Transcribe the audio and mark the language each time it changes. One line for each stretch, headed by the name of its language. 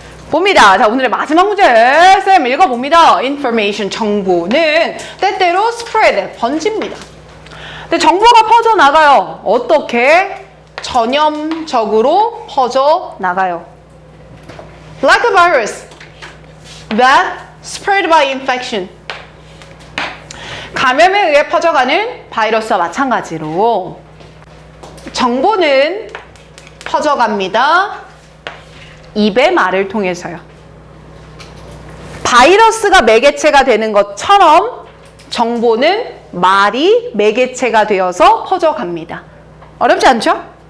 Korean: 봅니다. 자, 오늘의 마지막 문제. 쌤 읽어봅니다. information, 정보는 때때로 spread, 번집니다. 근데 정보가 퍼져나가요. 어떻게? 전염적으로 퍼져나가요.
English: Like a virus that spread by infection.
Korean: 감염에 의해 퍼져가는 바이러스와 마찬가지로 정보는 퍼져갑니다. 입의 말을 통해서요. 바이러스가 매개체가 되는 것처럼 정보는 말이 매개체가 되어서 퍼져갑니다. 어렵지 않죠?